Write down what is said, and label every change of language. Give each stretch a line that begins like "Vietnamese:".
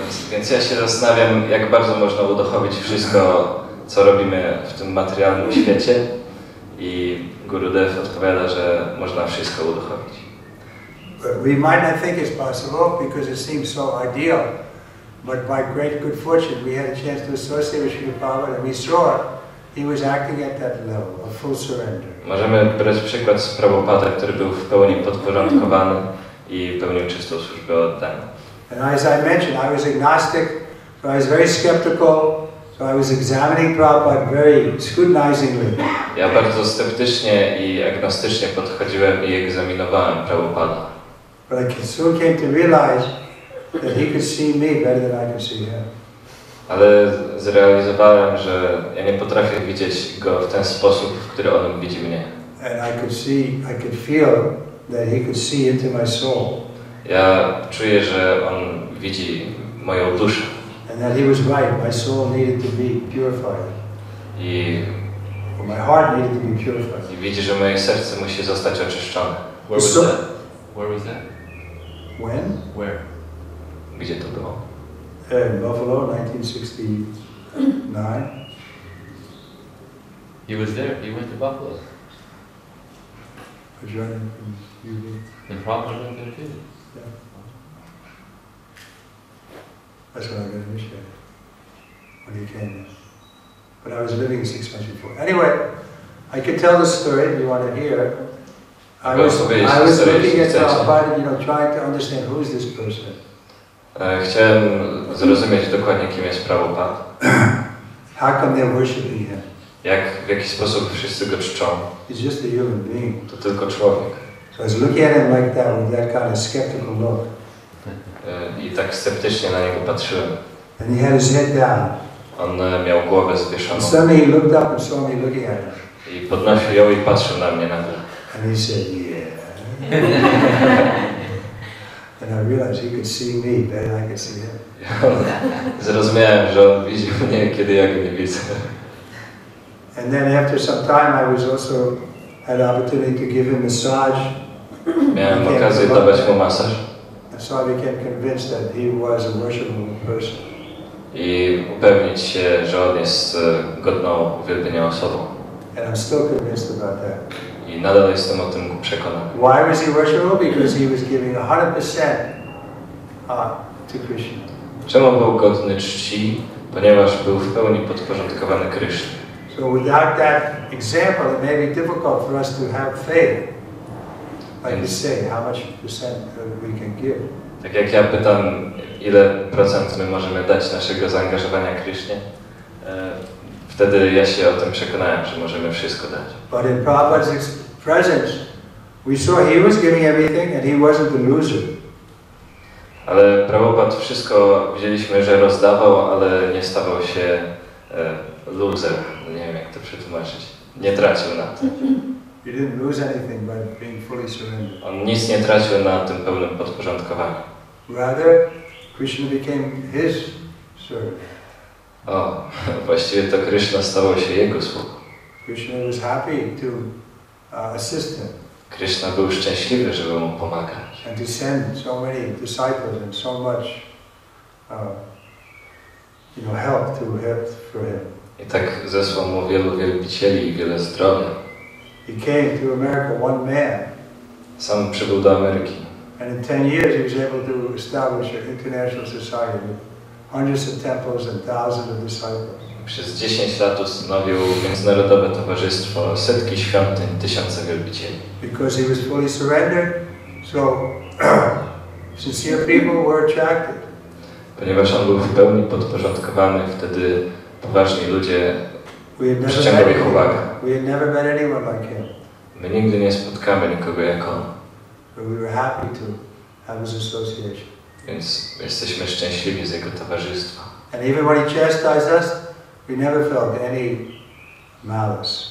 Polish: Więc ja się zastanawiam, jak bardzo można uduchowić wszystko, co robimy w tym materialnym świecie, i Gurudev odpowiada, że można wszystko uduchowić.
English: We might not think it's possible because it seems so ideal, but by great good fortune we had a chance to associate with Srila Prabhupada and we saw he was acting at that level of full surrender.
Polish: Możemy brać przykład z Prabhupada, który był w pełni podporządkowany i pełnił czystą służbę oddania.
English: And as I mentioned, I was agnostic, so I was very skeptical, so I was examining Prabhupada very scrutinizingly.
Polish: Ja bardzo sceptycznie i agnostycznie podchodziłem i egzaminowałem Prabhupada.
English: But I soon came to realize that he could see me better than I could see him.
Polish: Ale zrealizowałem, że ja nie potrafię widzieć go w ten sposób, w który on widzi mnie.
English: And I could feel that he could see into my soul.
Polish: Ja czuję, że on widzi moją duszę.
English: And that he was right. My soul needed to be purified.
Polish: I
English: My heart needed to be purified.
Polish: widzi, że moje serce musi zostać oczyszczone.
English: Where was that? Where was that? When? Where?
Polish: Gdzie to było?
English: In Buffalo, 1969. He was there. He went to Buffalo. I joined him from UV. And Prabhupada went there too. Yeah. That's when I got initiated, when he came in. But I was living 6 months before. Anyway, I could tell the story if you want to hear. I was looking at Prabhupada, trying to understand who is this person.
Polish: Chciałem zrozumieć dokładnie, kim jest Prabhupada.
English: How come they're worshiping him?
Polish: W jaki sposób wszyscy go czczą.
English: He's just a human being.
Polish: To tylko człowiek.
English: So I was looking at him like that, with that kind of skeptical look.
Polish: I tak sceptycznie na niego patrzyłem.
English: And he had his head down.
Polish: On miał głowę zwieszoną.
English: And suddenly he looked up and saw me looking at him.
Polish: I podnosił ją i patrzył na mnie nagle.
English: And he said, yeah. And I realized he could see me better than I could see him.
Polish: Zrozumiałem, że on widzi mnie, kiedy ja go nie widzę.
English: And then after some time I was also had the opportunity to give him massage.
Polish: Miałem okazję dawać mu masaż.
English: And so I became convinced that he was a worshipable person.
Polish: i upewnić się, że on jest godną uwielbienia osobą.
English: And I'm still convinced about that.
Polish: I nadal jestem o tym przekonany.
English: Why was he worshipable? Because he was giving 100% to Krishna.
Polish: Czemu był godny czci? Ponieważ był w pełni podporządkowany Krysznie.
English: So without that example, it may be difficult for us to have faith. Like you say, how much percent we can give.
Polish: Tak jak ja pytam, ile procent my możemy dać naszego zaangażowania Krysznie, wtedy ja się o tym przekonałem, że możemy wszystko dać.
English: But in Prabhupada's presence, we saw he was giving everything and he wasn't the loser.
Polish: Ale Prabhupada wszystko widzieliśmy, że rozdawał, ale nie stawał się loser. Nie wiem, jak to przetłumaczyć. Nie tracił na tym.
English: He didn't lose anything by being fully surrendered.
Polish: On nic nie tracił na tym pełnym podporządkowaniu.
English: Rather, Krishna became his servant.
Polish: O, właściwie to Krishna stawał się jego sługą.
English: Krishna was happy to assist him
Polish: Krishna był szczęśliwy, żeby mu pomagać.
English: and to send so many disciples and so much, help for him.
Polish: I tak zesłał mu wielu wielbicieli i wiele zdrowia.
English: He came to America one man.
Polish: Sam przybył do Ameryki.
English: And in 10 years he was able to establish an international society with hundreds of temples and thousands of disciples.
Polish: Przez 10 lat ustanowił międzynarodowe towarzystwo, setki świątyń, tysiące wielbicieli.
English: Because he was fully surrendered, so sincere people were attracted.
Polish: Ponieważ on był w pełni podporządkowany, wtedy poważni ludzie przyciągał ich uwagę.
English: We had never met anyone like him.
Polish: My nigdy nie spotkamy nikogo jak on.
English: But we were happy to have his association.
Polish: Więc jesteśmy szczęśliwi z jego towarzystwa.
English: And even when he chastised us, we never felt any malice.